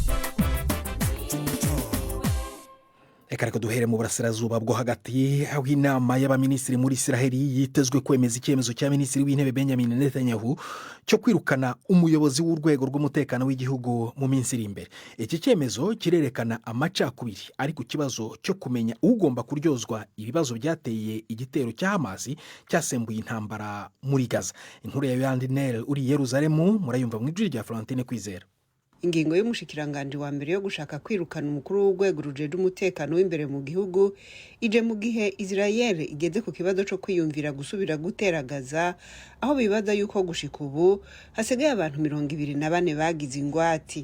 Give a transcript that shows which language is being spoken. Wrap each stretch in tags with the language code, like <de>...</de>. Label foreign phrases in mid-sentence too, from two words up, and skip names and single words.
<rw>Eka reka duhere mu burasirazuba bwo hagati aho inama y'abaminisitiri muri Israeli yitezwe kwemeza icyemezo cya minisitiri w'intebe Benjamin Netanyahu cyo kwirukana umuyobozi w'urwego rw'umutekano w'igihugu mu minsi iri imbere. Iki cyemezo kirerekana amacakubiri ari ku kibazo cyo kumenya ugomba kuryozwa ibibazo byateye igitero cya Hamas cyasembuye intambara muri Gaza. Inkuru ya Yandinel uri Yerusalemu murayumva mu ijwi rya Florentine Kwizera.</rw> <rn>Ingingo y'umushikiranganje wa mbere yo gushaka kwirukana umukuru w'urwego rujeje umutekano w'imbere mu gihugu ije mu gihe Israel igeze ku kibazo cyo kwiyumvira gusubira gutera Gaza, aho bibaza yuko gushika ubu hasigaye abantu 24 bagize ingwati.</rn>